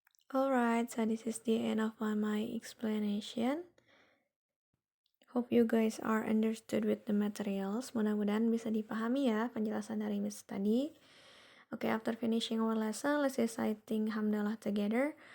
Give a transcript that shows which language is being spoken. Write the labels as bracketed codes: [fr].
[en] Alright, so this is the end of my explanation. Hope you guys are understood with the materials. [id] Mudah-mudahan bisa dipahami ya penjelasan dari Miss tadi. [en] Okay, after finishing our lesson, let's reciting hamdalah together.